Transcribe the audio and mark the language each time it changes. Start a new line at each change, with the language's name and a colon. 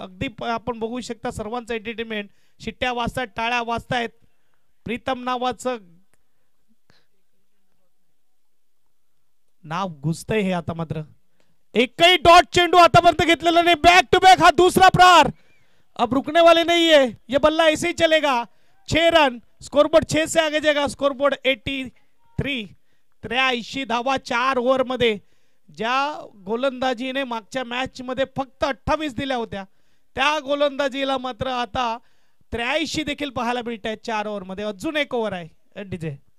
Marathi: अगदी आपण बघू शकता सर्वांचं एंटरटेनमेंट. शिट्ट्या वाजतायत, टाळ्या वाजतायत. प्रीतम नावाचं नाव घुसतंय हे आता मात्र. एकही डॉट चेंडू आतापर्यंत घेतलेला नाही. बॅक टू बॅक हा दूसरा प्रहार.
Hindi: अब रुकने वाले नहीं है, ये बल्ला ऐसे ही चलेगा. 6 रन, स्कोरबोर्ड 6 से आगे जाएगा.
Marathi: स्कोरबोर्ड 83 83 धावा 4 ओव्हर मध्ये. ज्या गोलंदाजीने मागच्या मॅच मध्ये फक्त 28 दिल्या होत्या त्या गोलंदाजीला मात्र आता 83 देखील पाहायला मिळत आहेत 4 ओव्हर मध्ये. अजून 1 ओव्हर आहे डीजे.